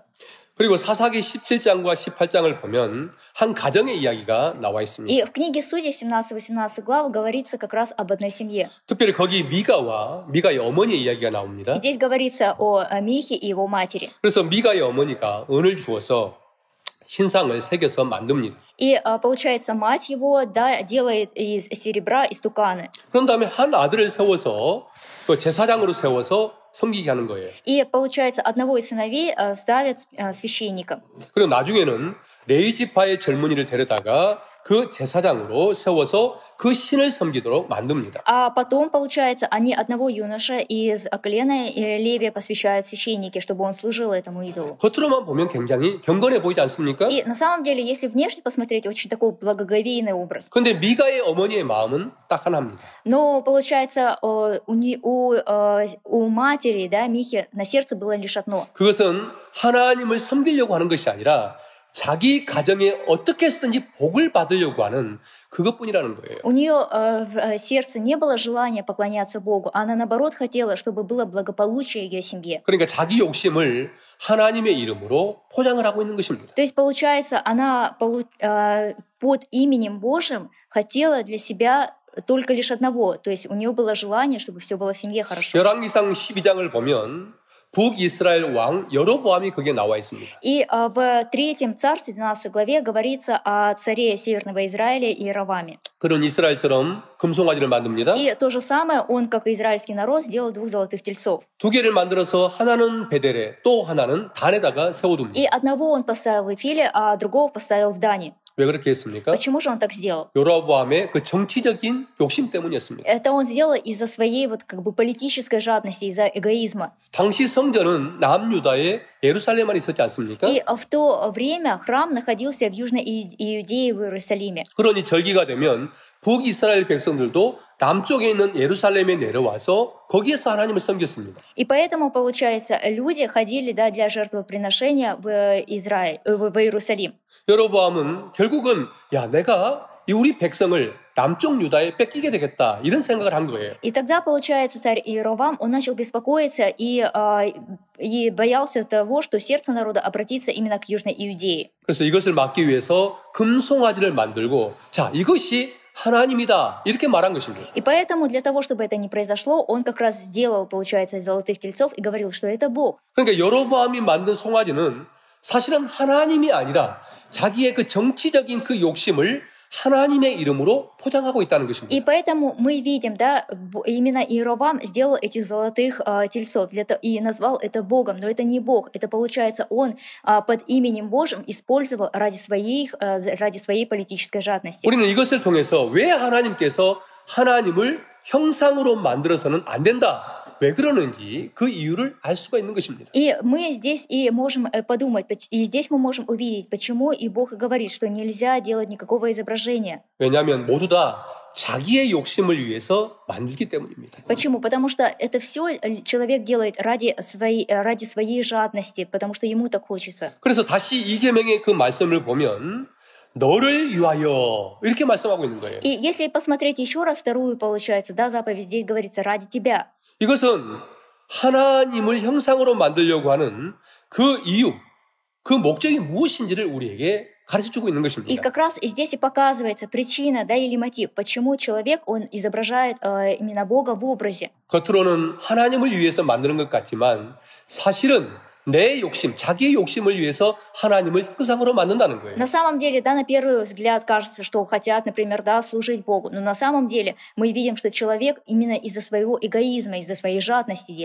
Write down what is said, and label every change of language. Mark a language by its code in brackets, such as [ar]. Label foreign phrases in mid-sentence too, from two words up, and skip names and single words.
[ko] 그리고 사사기 17장과 18장을 보면 한 가정의 이야기가 나와 있습니다. [ru] И в книге Судей 17-18 глав говорится как раз об одной семье. [ko] 특별히 거기 미가의 어머니의 이야기가 나옵니다. [ru] И здесь говорится о Михе и его матери. [ko] 그래서 미가의 어머니가 은을 주어서 신상을 새겨서 만듭니다. [ru] И получается, мать его делает из серебра истуканы. [ko] 그런 다음에 한 아들을 세워서 또 제사장으로 세워서 섬기게 하는 거예요. [ru] И получается, одного из сыновей ставят священником. [ko] 그리고 나중에는 레위 지파의 젊은이를 데려다가 그 제사장으로 세워서 그 신을 섬기도록 만듭니다. [ru] А потом, получается, они одного юноша из колена Левия посвящают священнике, чтобы он служил этому идолу. [ko] 겉으로만 보면 굉장히 경건해 보이지 않습니까? [ru] И на самом деле, если внешне посмотреть, очень такой благоговейный образ. [ko] 그런데 미가의 어머니의 마음은 딱 하나입니다. [ru] Но, получается, у матери, Михи, на сердце было лишь одно. [ko] 그것은 하나님을 섬기려고 하는 것이 아니라 자기 가정에 어떻게 해서든지 복을 받으려고 하는 그것뿐이라는 거예요. [ru] У нее в сердце не было желания поклоняться Богу, она наоборот хотела, чтобы было благополучие ее семье. [ko] 그러니까 자기 욕심을 하나님의 이름으로 포장을 하고 있는 것입니다. [ru] То есть, получается, она под именем Божьим хотела для себя только лишь одного. То есть у нее было желание, чтобы все было в семье хорошо. [ko] 열왕기상 12장을 보면 북이스라엘 왕 여로보암이 거기에 나와 있습니다. [ru] И в 3 царстве, 12 главе, говорится о царе Северного Израиля Иероваме. [ko] 그런 이스라엘처럼 금송아지를 만듭니다. [ru] И то же самое, он, как и израильский народ, сделал 2 золотых тельцов. [ko] 두 개를 만들어서 하나는 베델에 또 하나는 단에다가 세워둡니다. [ru] И одного он поставил в Вифиле, а другого поставил в Дане. [ko] 왜 그렇게 했습니까? [ru] Почему же он так сделал? [ko] 여로보암의 그 정치적인 욕심 때문이었습니다. [ru] Это он сделал из-за своей политической жадности, из-за эгоизма. [ko] 당시 성전은 남유다의 예루살렘만 있었지 않습니까? [ru] И в то время храм находился в Южной Иудее, в Иерусалиме. [ko] 그러니 절기가 되면 북이스라엘 백성들도 남쪽에 있는 예루살렘에 내려와서 거기에서 하나님을 섬겼습니다. [ru] И поэтому, получается, люди ходили для жертвоприношения в Иерусалим. [ko] 여로보암은 결국은 내가 이 우리 백성을 남쪽 유다에 뺏기게 되겠다 이런 생각을 한 거예요. [ru] И тогда, получается, царь Иеровам, он начал беспокоиться и боялся того, что сердце народа обратится именно к Южной Иудее. [ko] 그래서 이것을 막기 위해서 금송아지를 만들고 이것이 하나님이다 이렇게 말한 것입니다. [ru] И поэтому для того, чтобы это не произошло, он как раз сделал, получается, золотых тельцов и говорил, что это Бог. [ko] 그러니까 여로보암이 만든 송아지는 사실은 하나님이 아니라 자기의 그 정치적인 그 욕심을 하나님의 이름으로 포장하고 있다는 것입니다. [ru] И поэтому мы видим, именно Иеровам сделал этих золотых тельцов и назвал это Богом, но это не Бог, это получается он под именем Божьим использовал ради своей политической жадности. [ko] 우리는 이것을 통해서 왜 하나님께서 하나님을 형상으로 만들어서는 안 된다. 왜 그러는지 그 이유를 알 수가 있는 것입니다. [ru] И мы здесь и можем подумать, и здесь мы можем увидеть, почему и Бог говорит, что нельзя делать никакого изображения. [ko] 왜냐하면 모두 다 자기의 욕심을 위해서 만들기 때문입니다. [ru] Почему? Потому что это все человек делает ради своей жадности, потому что ему так хочется. [ko] 그래서 다시 이 계명의 그 말씀을 보면 너를 위하여 이렇게 말씀하고 있는 거예요. [ru] И если посмотреть еще раз вторую, получается, заповедь здесь говорится ради тебя. [ko] 이것은 하나님을 형상으로 만들려고 하는 그 이유, 그 목적이 무엇인지를 우리에게 가르쳐주고 있는 것입니다. [ru] И как раз здесь и показывается причина, или мотив, почему человек, он изображает именно Бога в образе. [ko] 겉으로는 하나님을 위해서 만드는 것 같지만 사실은 내 욕심, 자기의 욕심을 위해서 하나님을 형상으로 만든다는 거예요. [ru] На самом деле, на первый взгляд кажется, что хотят, например, служить Богу. Но на самом деле мы видим, что человек именно из-за своего эгоизма, из-за своей жадности делает.